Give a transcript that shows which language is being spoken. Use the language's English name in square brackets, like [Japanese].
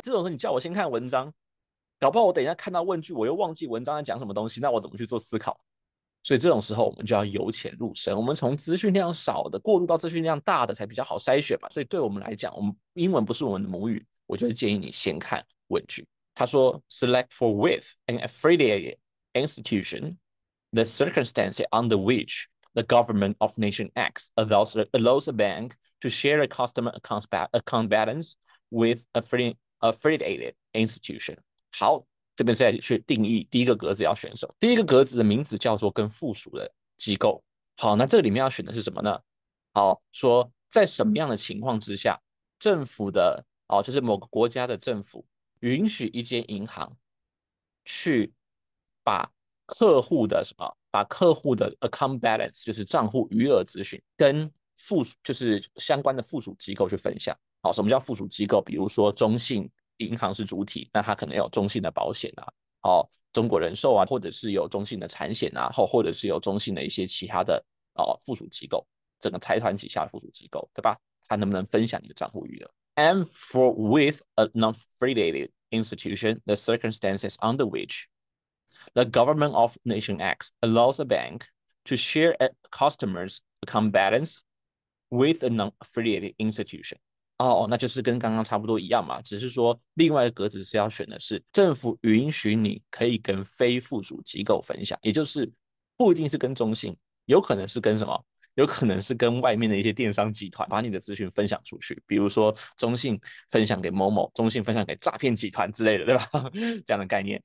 [Chinese] 这种时候，你叫我先看文章，搞不好我等一下看到问句，我又忘记文章在讲什么东西，那我怎么去做思考？所以这种时候，我们就要由浅入深，我们从资讯量少的过渡到资讯量大的，才比较好筛选嘛。所以对我们来讲，我们英文不是我们的母语，我就会建议你先看问句。他说， [English] select for with an affiliated institution the circumstances under which the government of nation X allows a bank to share a customer account balance with affiliated institution。 [Chinese] 好，这边再去定义第一个格子要选什么。第一个格子的名字叫做跟附属的机构。好，那这个里面要选的是什么呢？好，说在什么样的情况之下，政府的就是某个国家的政府允许一间银行去把把客户的 account balance 就是账户余额资讯跟就是相关的附属机构去分享。好，什么叫附属机构？比如说中信银行是主体，那它可能有中信的保险啊，中国人寿啊，或者是有中信的产险啊，或者是有中信的一些其他的附属机构，整个财团旗下的附属机构，对吧？它能不能分享你的账户余额？ [English] And for with a non-affiliated institution, the circumstances under which the government of nation X allows a bank to share a customer's account balance with a non-affiliated institution。 [Chinese] 那就是跟刚刚差不多一样嘛，只是说另外一个格子是要选的是政府允许你可以跟非附属机构分享，也就是不一定是跟中信，有可能是跟什么？有可能是跟外面的一些电商集团把你的资讯分享出去，比如说中信分享给某某，中信分享给诈骗集团之类的，对吧？这样的概念。